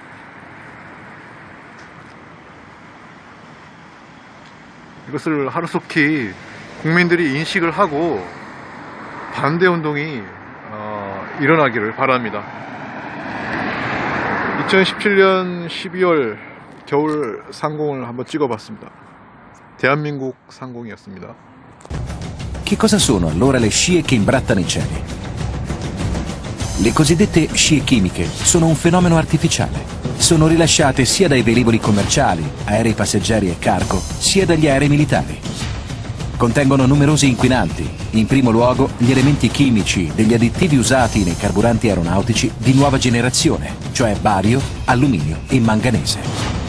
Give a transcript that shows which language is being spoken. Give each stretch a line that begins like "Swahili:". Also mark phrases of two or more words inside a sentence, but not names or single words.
Korean: 이것을 하루속히 국민들이 인식을 하고 반대운동이 일어나기를 바랍니다. 2017년 12월 겨울 상공을 한번 찍어봤습니다. 대한민국 상공이었습니다.
Italian: Che cosa sono allora le scie che imbrattano i cieli? Le cosiddette scie chimiche sono un fenomeno artificiale. Sono rilasciate sia dai velivoli commerciali, aerei passeggeri e cargo, sia dagli aerei militari. Contengono numerosi inquinanti, in primo luogo gli elementi chimici degli additivi usati nei carburanti aeronautici di nuova generazione, cioè bario, alluminio e manganese.